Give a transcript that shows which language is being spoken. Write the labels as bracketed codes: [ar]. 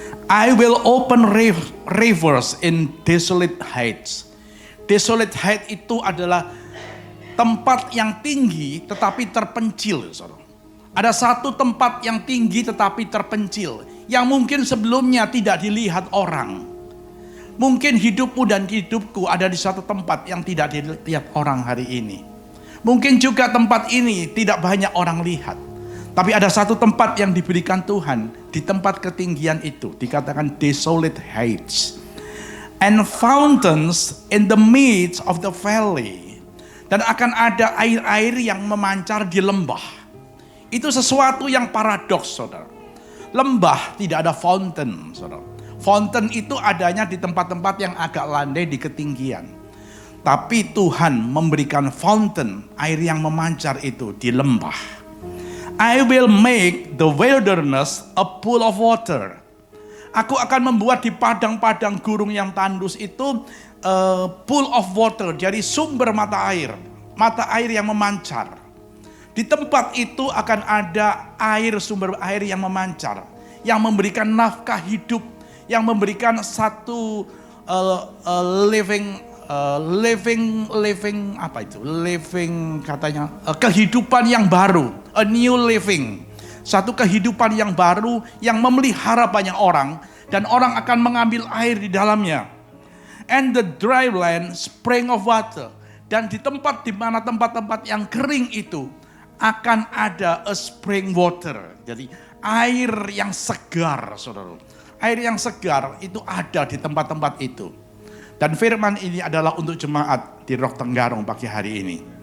[en] I will open rivers in desolate heights. Desolate height [id] itu adalah tempat yang tinggi tetapi terpencil, saudara. Ada satu tempat yang tinggi tetapi terpencil, yang mungkin sebelumnya tidak dilihat orang. Mungkin hidupmu dan hidupku ada di satu tempat yang tidak dilihat orang hari ini. Mungkin juga tempat ini tidak banyak orang lihat. Tapi ada satu tempat yang diberikan Tuhan. Di tempat ketinggian itu dikatakan desolate heights. [en] And fountains in the midst of the valley. [id] Dan akan ada air-air yang memancar di lembah. Itu sesuatu yang paradoks, saudara. Lembah tidak ada fountain, saudara. Fountain itu adanya di tempat-tempat yang agak landai di ketinggian. Tapi Tuhan memberikan fountain, air yang memancar itu di lembah. [en] I will make the wilderness a pool of water. [id] Aku akan membuat di padang-padang gurun yang tandus itu [en] pool of water, [id] jadi sumber mata air yang memancar. Di tempat itu akan ada sumber air yang memancar, yang memberikan nafkah hidup, yang memberikan satu living living apa itu? Living katanya kehidupan yang baru, [en] a new living. [id] Satu kehidupan yang baru yang memelihara banyak orang dan orang akan mengambil air di dalamnya. [en] And the dry land spring of water. [id] Dan di mana tempat-tempat yang kering itu akan ada [en] a spring water. [id] Jadi air yang segar, saudara. Air yang segar itu ada di tempat-tempat itu. Dan firman ini adalah untuk jemaat di Rock Tenggarong pagi hari ini.